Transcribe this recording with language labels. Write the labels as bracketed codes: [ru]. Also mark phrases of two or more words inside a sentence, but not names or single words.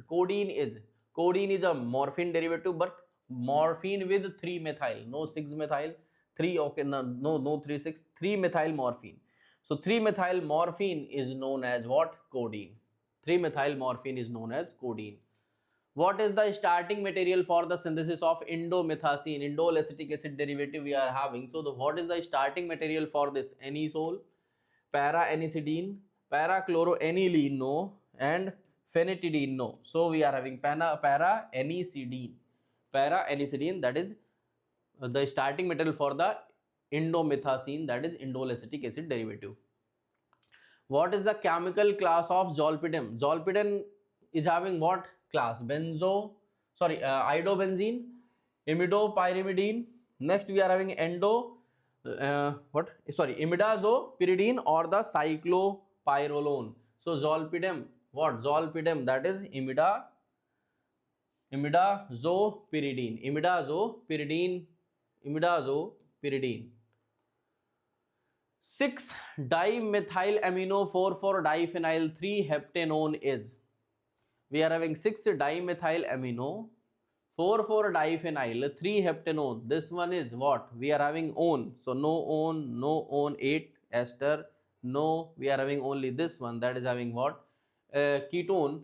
[en] Codeine is a morphine derivative, but morphine with 3-methyl, no 6-methyl, 3, okay, no 3,6, 3-methyl morphine. So 3-methyl morphine is known as what? Codeine. 3-methyl morphine is known as codeine. What is the starting material for the synthesis of indomethacin, indole acetic acid derivative we are having? So what is the starting material for this? Anisole, para-anisidine, para-chloroaniline, no, and phenetidine, no. So we are having para-anisidine. Para-anisidine, that is the starting material for the indomethacin, that is indole acetic acid derivative. What is the chemical class of zolpidem? Zolpidem is having what class? Idobenzene, imidopyrimidine. Next we are having imidazopyridine or the cyclopyrrolone. So zolpidem, what? Zolpidem, that is imidazopyridine. 6-dimethylamino-4,4-diphenyl-3-heptanone is, we are having 6-dimethylamino-4,4-diphenyl-3-heptanone. This one is what? We are having one. So no one, 8 ester, no, we are having only this one, that is having what? Ketone.